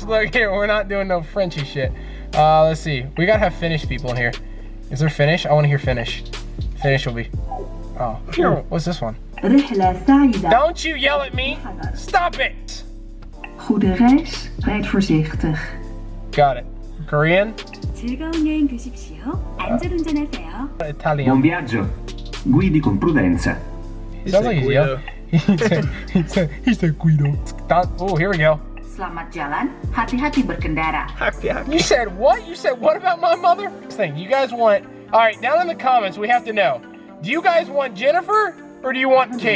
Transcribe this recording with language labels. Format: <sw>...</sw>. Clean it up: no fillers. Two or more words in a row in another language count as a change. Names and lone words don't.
<en>Look here, we're not doing no Frenchy shit. Let's see. We gotta have Finnish people in here. Is there Finnish? I want to hear Finnish. Finnish will be. Oh, here. What's this one?</en> <ar>رحلة سعيدة.</ar> <en>Don't you yell at me! Stop it!</en> <nl>Goede reis. Rijd voorzichtig.</nl> <en>Got it. Korean?</en> <ko>즐거운 여행 되십시오. 안전운전하세요.</ko> <it>Buon</it> <en>Italian.</en> <it>viaggio. Guidi con prudenza.</it> <en>He sounds like he's yelling. He said Guido. Oh, here we go.</en> <id>Selamat jalan, hati-hati berkendara.</id> <en>You said what? You said what about my mother? Thing. You guys want? All right, down in the comments, we have to know. Do you guys want Jennifer or do you want Kate?</en>